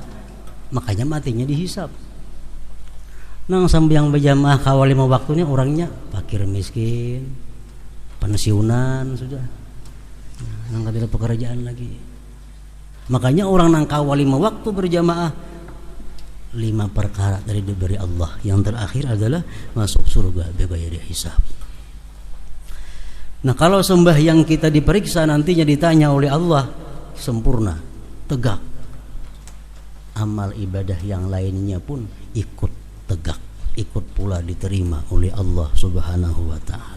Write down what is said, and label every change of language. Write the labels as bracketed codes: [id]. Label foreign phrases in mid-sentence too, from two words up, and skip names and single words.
[bjn] Makanya matinya dihisab. Nang sembahyang berjamaah kawa 5 waktunya orangnya fakir miskin, pensiunan sudah. Nang kada ada pekerjaan lagi. Makanya orang nang kawa 5 waktu berjamaah 5 perkara dari diberi Allah. [id] Yang terakhir adalah masuk surga [ar] bighairi hisab. [id] Nah kalau sembahyang kita diperiksa nantinya ditanya oleh Allah sempurna, tegak. Amal ibadah yang lainnya pun ikut tegak, ikut pula diterima oleh Allah [ar] Subhanahu wa taala.